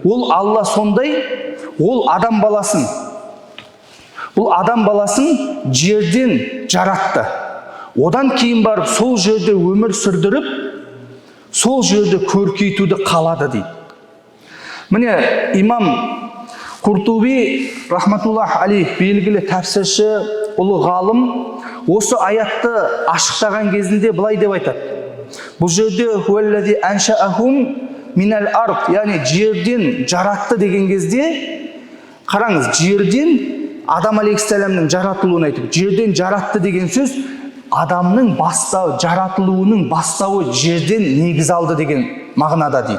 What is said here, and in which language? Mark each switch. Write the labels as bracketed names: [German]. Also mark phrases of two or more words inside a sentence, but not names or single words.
[Kazakh] Ол Алла сондай, ол адам баласын жерден жаратты. Одан кейін барып сол жерде өмір сүрдіріп, сол жерде көркейтуді қалады дейді. Міне имам Куртуби [Arabic] رحمة الله عليه [Kazakh] белгілі тәфсірші, ұлы ғалым осы аятты ашықтаған кезінде былай деп айтады. Бұл жерде [Arabic] «هو الذي أنشأهم من الأرض», [Kazakh] яғни жерден жаратты деген кезде, қараңыз, жерден Адам алейхиссаламның жаратылуын айтып, жерден жаратты деген сөз адамның бастауы, жаратылуының бастауы жерден негіз алды деген мағынада дейді.